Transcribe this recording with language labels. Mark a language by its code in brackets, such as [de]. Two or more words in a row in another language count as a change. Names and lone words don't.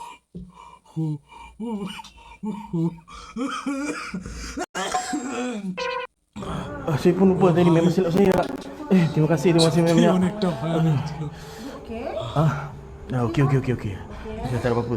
[ms] Saya pun lupa tadi memang silap saya. Terima kasih banyak. [bn] অনেকটা ভয়ানক ছিল। [ms] Okey. Saya tak ada apa-apa.